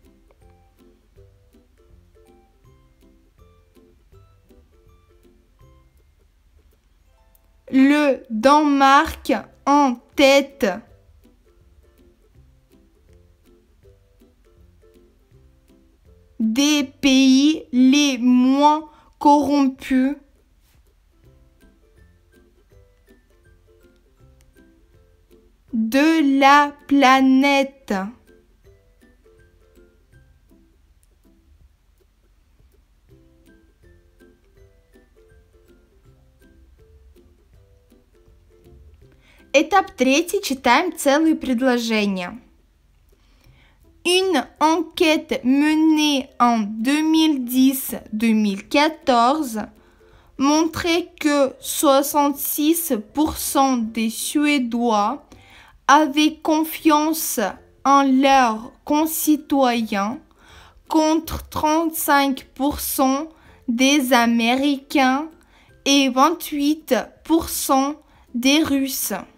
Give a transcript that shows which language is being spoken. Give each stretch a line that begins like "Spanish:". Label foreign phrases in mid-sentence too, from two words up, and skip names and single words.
French: le Danemark en tête des pays les moins corrompus de la planète.
Russian: Этап третий. Читаем целые предложения.
French: Une enquête menée en 2010-2014 montrait que 66% des Suédois avaient confiance en leurs concitoyens contre 35% des Américains et 28% des Russes.